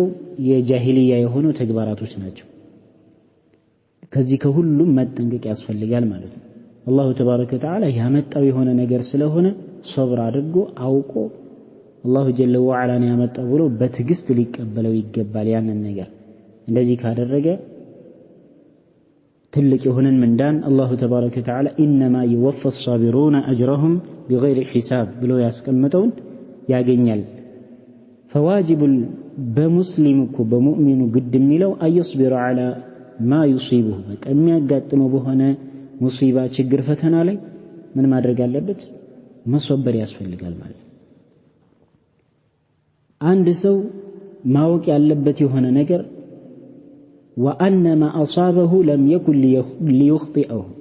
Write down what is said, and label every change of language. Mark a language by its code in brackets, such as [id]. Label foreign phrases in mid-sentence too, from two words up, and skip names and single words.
[am] የጃሂልያ የሆኑ ተግባራቶች ናቸው። ከዚህ ከሁሉም መጠንቀቅ ያስፈልጋል ማለት ነው። [ar] الله تبارك وتعالى [am] ያመጣው የሆነ ነገር ስለሆነ ሶብር አድርጎ አውቆ [ar] الله جل وعلا [am] ነው ያመጣው ብሎ በትዕግስት ሊቀበለው ይገባል ያንን ነገር። እንደዚህ ካደረገ ትልቅ የሆነን ምንዳን [ar] الله تبارك وتعالى إنما يوفى الصابرون أجرهم بغير حساب [am] ብሎ ያስቀመጠውን ያገኛል። فواجب በሙስሊም እኮ በሙእሚኑ ግድ የሚለው [ar] أيصبر على ما يصيبه [am] በቃ የሚያጋጥመው በሆነ ሙሲባ ችግር ፈተና ላይ ምን ማድረግ አለበት መሰበር ያስፈልጋል ማለት ነው። አንድ ሰው ማወቅ ያለበት የሆነ ነገር [ar] وأن ما أصابه لم يكن ليخطئه